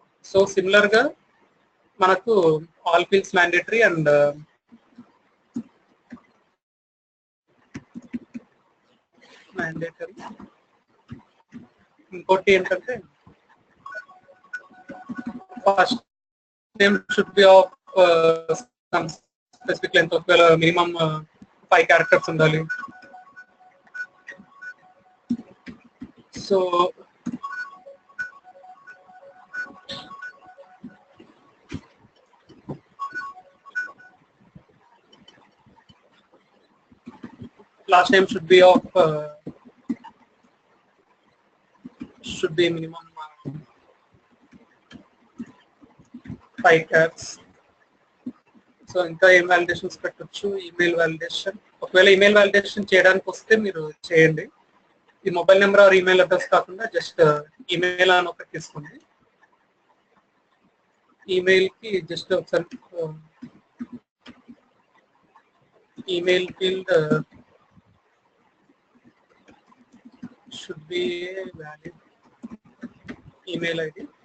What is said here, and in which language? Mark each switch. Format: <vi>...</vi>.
<te>So similar గా మనకు all fields mandatory and mandatory. ఇంకోటి ఏంటంటే</te> <en>first name should be of some specific length,</en> <te>ఒకవేళ మినిమం 5 క్యారెక్టర్స్ ఉండాలి.</te> <en>So last name should be of should be minimum 5 caps.</en> <te>So ఇంకా ఏం వాలిడేషన్స్ పెట్టచ్చు? Email validation. ఒకవేళ ఈమెయిల్ వాలిడేషన్ చేయడానికి వస్తే మీరు చేయండి. ఈ mobile number are email address కాకుండా జస్ట్ ఈమెయిల్ అని ఒకటి తీసుకోండి. ఈమెయిల్ కి జస్ట్ ఒకసారి email field</te> <en>should be a valid email ID.</en>